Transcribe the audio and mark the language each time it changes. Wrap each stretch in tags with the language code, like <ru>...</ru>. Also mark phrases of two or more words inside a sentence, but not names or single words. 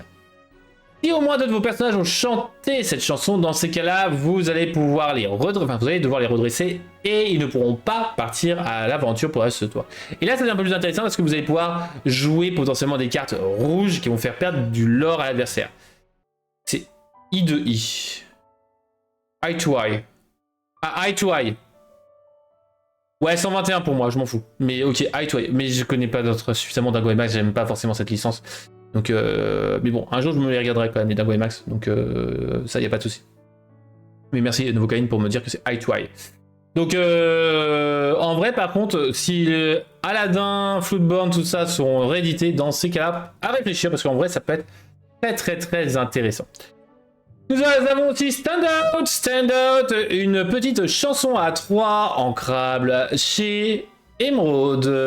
<fr>Si au moins 2 de vos personnages ont chanté cette chanson, dans ces cas-là, vous allez pouvoir les redresser, vous allez devoir les redresser et ils ne pourront pas partir à l'aventure pour le reste de tour. Et là, c'est un peu plus intéressant parce que vous allez pouvoir jouer potentiellement des cartes rouges qui vont faire perdre du lore à l'adversaire. C'est I de I.</fr> <en>Eye to eye. Ah, eye to eye.</en> <fr>Ouais, 121 pour moi, je m'en fous. Mais ok,</fr> <en>eye to eye.</en> <fr>Mais je connais pas d'autres suffisamment d'Ago et Max, j'aime pas forcément cette licence. Donc, mais bon, un jour je me les regarderai quand même, les Dingo et Max, donc ça, y a pas de souci. Mais merci Novocaine pour me dire que c'est</fr> <en>eye to eye.</en> <fr>Donc, en vrai, par contre, si Aladdin, Floodborne, tout ça sont réédités, dans ces cas-là, à réfléchir, parce qu'en vrai, ça peut être très très très intéressant. Nous avons aussi Stand Out, une petite chanson à 3 ancrables chez Emerald.</fr>